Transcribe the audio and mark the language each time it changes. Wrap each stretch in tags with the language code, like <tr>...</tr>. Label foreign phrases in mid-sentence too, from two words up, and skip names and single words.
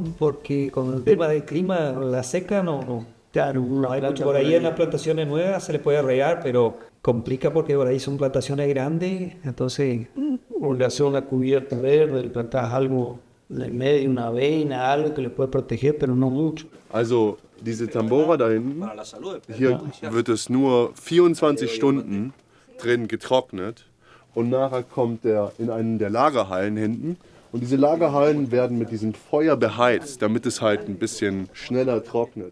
<es>Porque con el tema del clima, la seca no. Claro, no hay mucho. Por ahí en las plantaciones nuevas se les puede regar, pero complica porque por ahí son plantaciones grandes, entonces o le haces una cubierta verde, le plantas algo en el medio, una avena, algo que le puede proteger, pero no mucho.</es> <de>Also diese Tambora da hinten, hier wird es nur 24 Stunden drin getrocknet und nachher kommt der in einen der Lagerhallen hinten und diese Lagerhallen werden mit diesem Feuer beheizt, damit es halt ein bisschen schneller trocknet.</de>